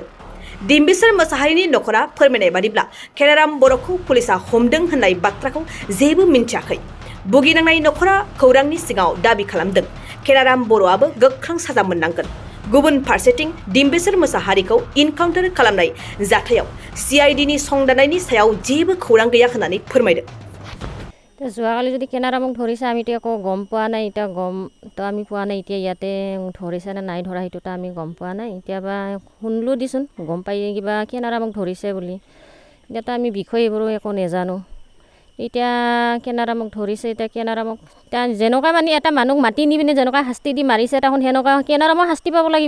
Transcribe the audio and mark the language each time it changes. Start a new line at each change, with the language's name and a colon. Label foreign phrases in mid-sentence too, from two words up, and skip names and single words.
Bodo: डिम्बिसर मोसाहारिनि नखरा फोरमायनाय बादिब्ला केनाराम बर'खौ पुलिसा हमदों होननाय बाथ्राखौ जेबो मिन्थियाखै। भुगिनांनाय नखरा खौरांनि सिगाङाव दाबि खालामदों केनाराम बर'आबो गोख्रों साजा मोननांगोन। गुबुन फारसेथिं डिम्बिसर मोसाहारिखौ इनकाउन्टार खालामनाय जाथायाव CIDनि संदाननायनि सायाव जेबो खौरां गैया होननानै फोरमायदों।
Assamese: যোৱাকালি যদি কেনাৰামক ধৰিছে আমিতো একো গম পোৱা নাই, এতিয়া গমতো আমি পোৱা নাই, এতিয়া ইয়াতে ধৰিছে নে নাই ধৰা সেইটোতো আমি গম পোৱা নাই। এতিয়াবা শুনলোঁ দিচোন গম পাই কিবা কেনাৰামক ধৰিছে বুলি, এতিয়াতো আমি বিষয় এইবোৰো একো নাজানো। এতিয়া কেনাৰামক ধৰিছে, এতিয়া কেনাৰামক এতিয়া যেনেকুৱা মানে এটা মানুহক মাতি নি পিনে যেনেকুৱা শাস্তি দি মাৰিছে তাহোন সেনেকুৱা কেনাৰামক শাস্তি পাব লাগিব।